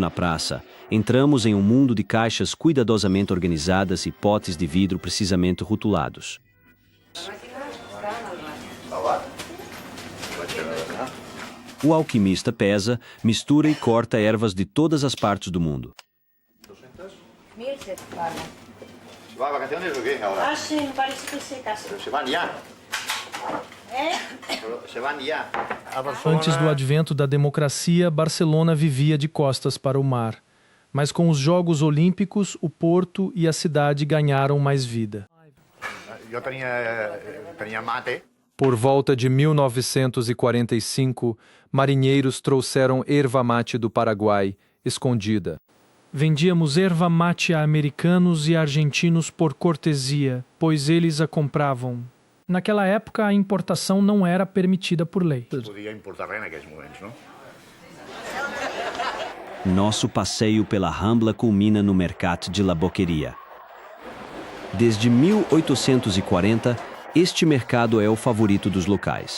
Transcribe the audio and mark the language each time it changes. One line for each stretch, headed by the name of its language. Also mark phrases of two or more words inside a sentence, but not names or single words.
Portuguese: na praça, entramos em um mundo de caixas cuidadosamente organizadas e potes de vidro precisamente rotulados. O alquimista pesa, mistura e corta ervas de todas as partes do mundo.
Spanish: ¿Va a vacaciones o qué ahora? Ah, sí, me parece que se casa. Pero se van ya. Se van ya.
Portuguese: Antes do advento da democracia, Barcelona vivia de costas para o mar. Mas com os Jogos Olímpicos, o porto e a cidade ganharam mais vida.
Spanish: Yo tenía mate.
Portuguese: Por volta de 1945, marinheiros trouxeram erva mate do Paraguai, escondida. Vendíamos erva mate a americanos e argentinos por cortesia, pois eles a compravam. Naquela época, a importação não era permitida por lei.
Catalan: Podia importar res en aquells moments, no?
Portuguese: Nosso passeio pela Rambla culmina no Mercat de la Boqueria. Desde 1840, este mercado é o favorito dos locais.